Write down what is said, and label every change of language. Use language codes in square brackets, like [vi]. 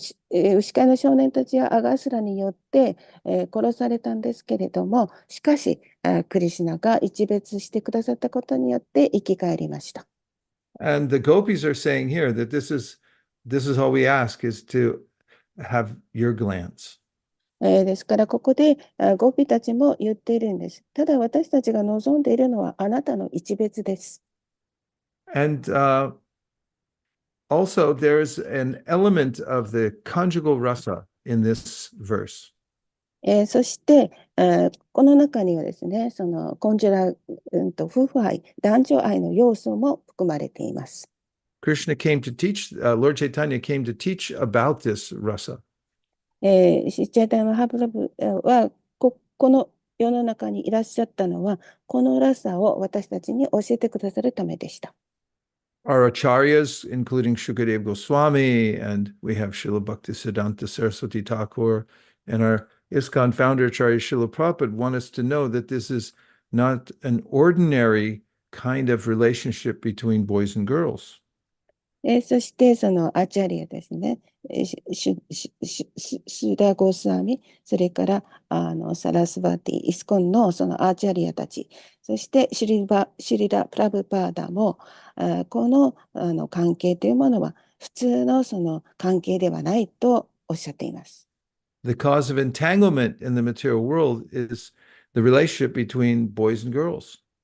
[ja] 牛飼いの少年たちはアガスラによって、殺されたんですけれども、しかし、クリシュナが一別してくださったことによって生き返りました。 [en] And the gopis are saying here that this is all we ask is to have your glance. [ja] ですから、ここでゴピたちも言っているんです。ただ私たちが望んでいるのはあなたの一別です。 [en] And also, there's an element of the conjugal rasa in this verse. [ja] そして、この中にはですね、コンジュラ、夫婦愛、男女愛の要素も含まれています。 [en] Krishna came to teach, Lord Chaitanya came to teach about this rasa. [ja] シッチャイタイマハプラブはこの世の中にいらっしゃったのは、このラサを私たちに教えてくださるためでした。 [en] Our acharyas, including Shukadev Goswami, and we have Srila Bhaktisiddhanta Saraswati Thakur, and our ISKCON founder, Acharya Srila Prabhupada, want us to know that this is not an ordinary kind of relationship between boys and girls. [ja] そしてそのアチャリアですね、シュダ・ゴスワミ、それからサラスバティ、イスコンのそのアーチャリアたち、そしてシュリラ・プラブパーダも、この関係というものは普通のその関係ではないとおっしゃっています。 [en] the cause of entanglement in the material world is the relationship between boys and girls.